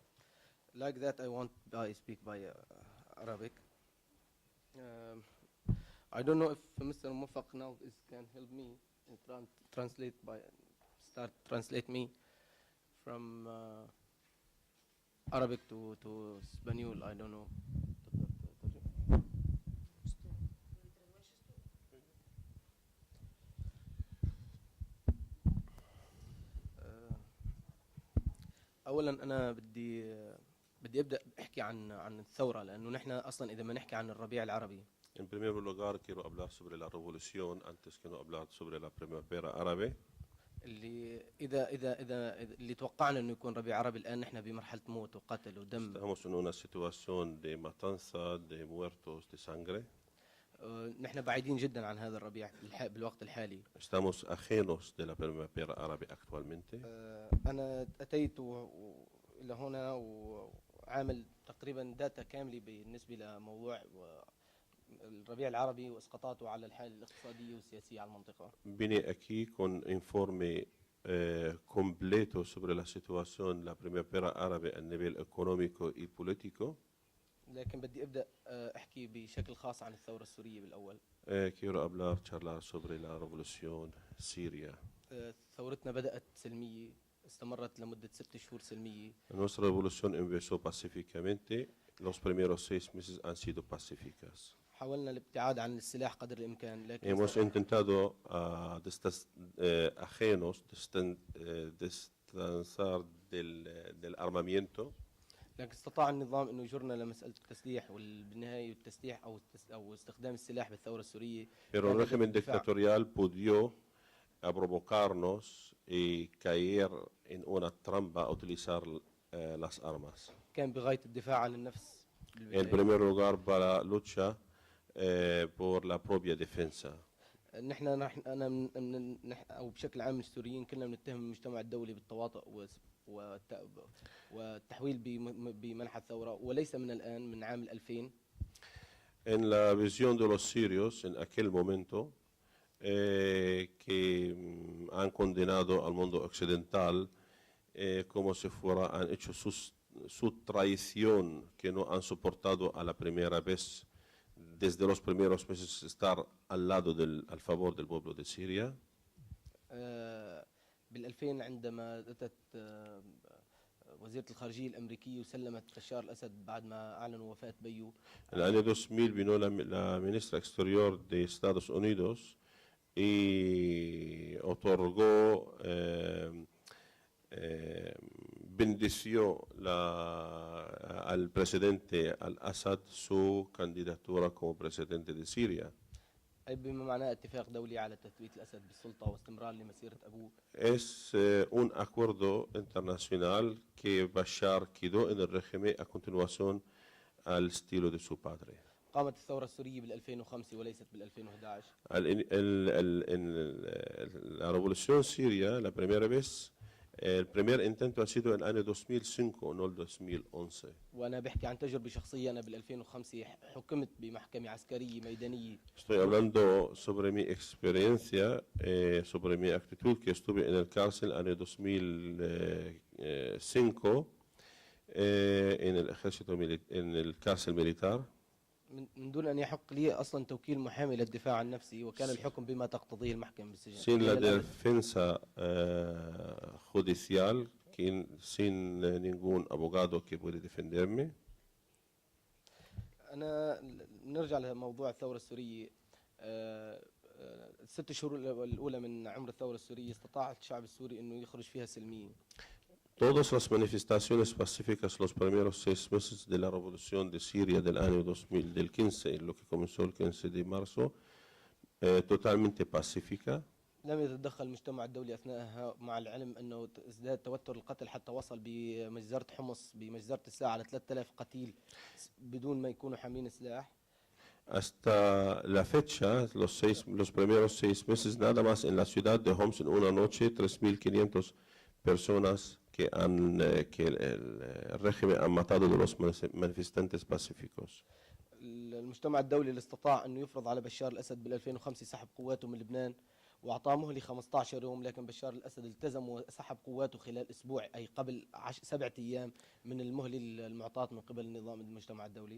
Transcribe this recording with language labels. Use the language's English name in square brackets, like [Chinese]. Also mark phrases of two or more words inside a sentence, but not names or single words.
[English] Like that, I speak by Arabic. I don't know if Mr. Mufaq now can help me and translate me from Arabic to Spanish. I don't know. [Arabic] أولا أنا بدي أبدأ أحكي عن الثورة، لأنه نحن أصلا إذا ما نحكي عن الربيع العربي. [Spanish] In primer lugar quiero hablar sobre la revolución antes que no hablar sobre la primavera árabe. [Arabic] اللي إذا اللي توقعنا إنه يكون ربيع عربي، الآن نحن بمرحلة موت وقتل ودم. [Spanish] Estamos en una situación de matanza, de muertos, de sangre. [Arabic] نحن بعيدين جدا عن هذا الربيع بالوقت الحالي. [Spanish] Estamos ajenos de la primavera árabe actualmente. [Arabic] أنا أتيت إلى هنا وعامل تقريبا داتا كاملة بالنسبة لموضوع الربيع العربي وإسقاطاته على الحالة الاقتصادية والسياسية على المنطقة. [Spanish] Vine aquí con informe completo sobre la situación de la primavera árabe a nivel económico y político. [Arabic] لكن بدي أبدأ أحكي بشكل خاص عن الثورة السورية بالأول. [Spanish] Quiero charlar sobre la revolución siria. [Arabic] ثورتنا بدأت سلمية، استمرت لمدة 6 شهور سلمية. [Spanish] Nuestra revolución empezó pacíficamente. Los primeros 6 meses han sido pacíficas. [Arabic] حاولنا الابتعاد عن السلاح قدر الإمكان، لكن [Spanish] Hemos intentado ajenos, distanciar del armamento. [Arabic] لكن استطاع النظام انه يجرنا لمساله التسليح، وبالنهايه التسليح او استخدام السلاح بالثوره السوريه. [Spanish] Pero el régimen dictatorial pudo provocarnos y caer en una trampa a utilizar las armas. [Arabic] كان بغايه الدفاع عن النفس. [Spanish] En primer lugar para lucha por la propia defensa. [Arabic] نحن او بشكل عام السوريين كلنا بنتهم المجتمع الدولي بالتواطؤ والتحويل بمنح الثوره، وليس من الان، من عام 2000. [Spanish] En la visión de los sirios en aquel momento que han condenado al mundo occidental como si han hecho su traición, que no han soportado a la primera vez desde los primeros meses estar al favor del pueblo de Siria. [Arabic] بال2000 عندما أتت وزيرة الخارجية الأمريكية وسلمت بشار الأسد بعد ما أعلنوا وفاة بيو. [Spanish] En el año 2000 vino la ministra exterior de Estados Unidos y otorgó, bendició al presidente al-Assad su candidatura como presidente de Siria. [Arabic] أي بما معناه اتفاق دولي على تثبيت الأسد بالسلطة واستمرار لمسيرة أبوه. [Spanish] Es un acuerdo internacional que Bashar quedó en el régimen a continuación al estilo de su padre. [Arabic] قامت الثورة السورية بال2005 وليست بال2011. [Spanish] La revolución siria, la primera vez, el primer intento ha sido en el año 2005, no el 2011. [Arabic] وأنا بحكي عن تجربة شخصية. أنا بال2005 حكمت بمحكمة عسكرية ميدانية. [Spanish] Estoy hablando sobre mi experiencia, sobre mi actitud, que estuve en el cárcel en el año 2005 en el ejército en el cárcel militar. [Arabic] من دون أن يحق لي أصلا توكيل محامي للدفاع عن نفسي، وكان الحكم بما تقتضيه المحكمة بالسجن. [Spanish] Sin la defensa judicial, sin ningún abogado que puede defenderme. [Arabic] أنا نرجع لموضوع الثورة السورية. 6 شهور الأولى من عمر الثورة السورية استطاع الشعب السوري إنه يخرج فيها سلميا. [Spanish] Todas las manifestaciones pacíficas los primeros 6 meses de la revolución de Siria del año 2015, lo que comenzó el 15 de marzo, totalmente pacífica. [Arabic] لم يتدخل المجتمع الدولي أثناءها، مع العلم أنه ازداد توتر القتل حتى وصل بمجزرة حمص بمجزرة الساعة على 3000 قتيل بدون ما يكونوا حاملين سلاح. [Spanish] Hasta la fecha, los primeros 6 meses, nada más en la ciudad de Homs en una noche, 3.500 personas que el régimen ha matado de los manifestantes pacíficos. [Arabic] المجتمع الدولي اللي استطاع أنه يفرض على بشار الأسد بال2005 سحب قواته من لبنان وأعطاه مهلة 15 يوم، لكن بشار الأسد التزم وسحب قواته خلال أسبوع، أي قبل 7 أيام من المهلة المعطاة من قبل نظام المجتمع الدولي.